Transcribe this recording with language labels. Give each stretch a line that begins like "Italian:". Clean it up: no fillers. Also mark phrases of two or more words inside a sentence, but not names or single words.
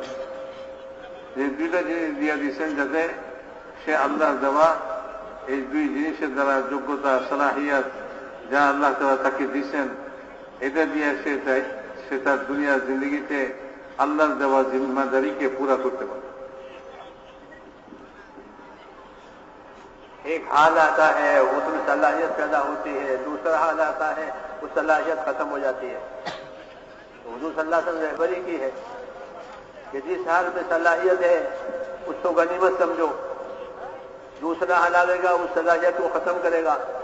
Bangla: যে দুইটা জিনিস দিয়ে দিচ্ছেন যাতে সে আল্লাহর দেওয়া এই দুই জিনিসের দ্বারা যোগ্যতা, সালাহিয়াত যা আল্লাহ তাআলা তাকে দিচ্ছেন, এটা দিয়ে সে তার দুনিয়ার জিন্দগিতে আল্লাহর দেওয়া জিম্মাদারিকে পুরা করতে পারে।
Urdu: ایک حال آتا ہے اس میں صلاحیت پیدا ہوتی ہے، دوسرا حال آتا ہے وہ صلاحیت ختم ہو جاتی ہے. حضور صلی اللہ علیہ وسلم نے رہبری کی ہے کہ جس حال میں صلاحیت ہے اس کو غنیمت سمجھو، دوسرا حال آئے گا اس صلاحیت کو ختم کرے گا.